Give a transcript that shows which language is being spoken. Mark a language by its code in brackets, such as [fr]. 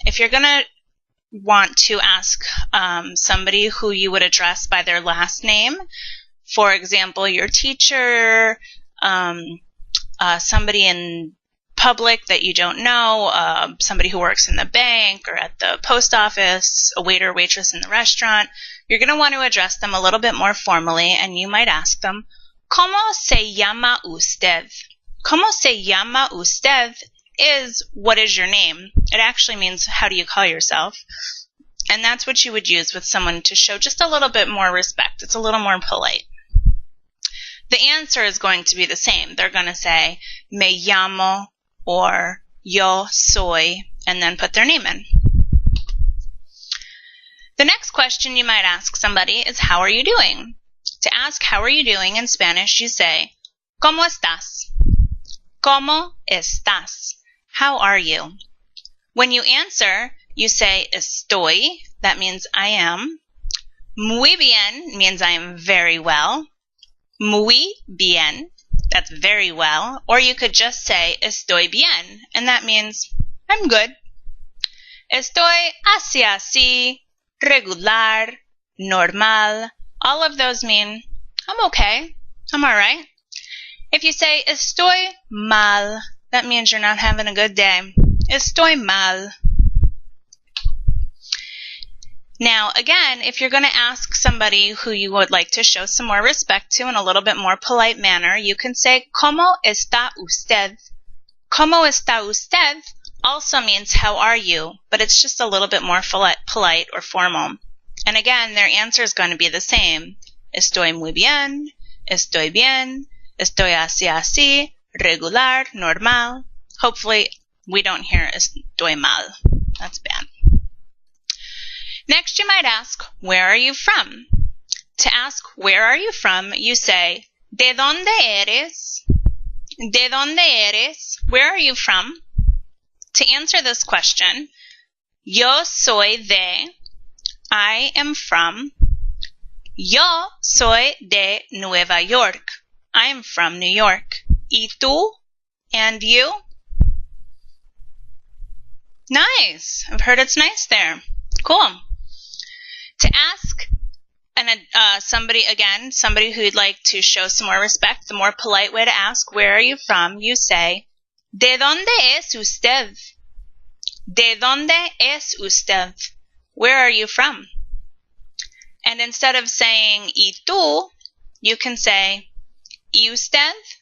[en] If you're going to want to ask somebody who you would address by their last name, for example, your teacher, somebody in public that you don't know, somebody who works in the bank or at the post office, a waiter or waitress in the restaurant, you're going to want to address them a little bit more formally, and you might ask them, [es] ¿Cómo se llama usted? ¿Cómo se llama usted [en] is what is your name. It actually means how do you call yourself? And that's what you would use with someone to show just a little bit more respect. It's a little more polite. The answer is going to be the same. They're going to say, [es] me llamo, [en] or [es] yo soy, [en] and then put their name in. The next question you might ask somebody is, how are you doing? To ask how are you doing in Spanish, you say, [es] ¿Cómo estás? ¿Cómo estás? [en] How are you? When you answer, you say, [es] estoy. [en] That means I am. [es] Muy bien [en] means I am very well. [es] Muy bien. [en] That's very well. Or you could just say, [es] estoy bien. [en] And that means I'm good. [es] Estoy así así, regular, normal. [en] All of those mean I'm okay. I'm all right. If you say [es] estoy mal, [en] that means you're not having a good day. [es] Estoy mal. [en] Now, again, if you're going to ask somebody who you would like to show some more respect to in a little bit more polite manner, you can say, [es] ¿Cómo está usted? ¿Cómo está usted? [en] Also means, how are you? But it's just a little bit more polite or formal. And again, their answer is going to be the same. [es] Estoy muy bien, estoy bien, estoy así así, regular, normal. [en] Hopefully, we don't hear [es] estoy mal. [en] That's bad. Next, you might ask, where are you from? To ask, where are you from, you say, [es] ¿De dónde eres? ¿De dónde eres? [en] Where are you from? To answer this question, [es] yo soy de, [en] I am from, [es] yo soy de Nueva York. [en] I am from New York. [es] ¿Y tú? [en] And you? Nice. I've heard it's nice there. Cool. To ask somebody who you'd like to show some more respect, the more polite way to ask, where are you from? You say, [es] ¿De dónde es usted? ¿De dónde es usted? [en] Where are you from? And instead of saying, [es] ¿Y tú?, [en] you can say, [es] ¿Y usted?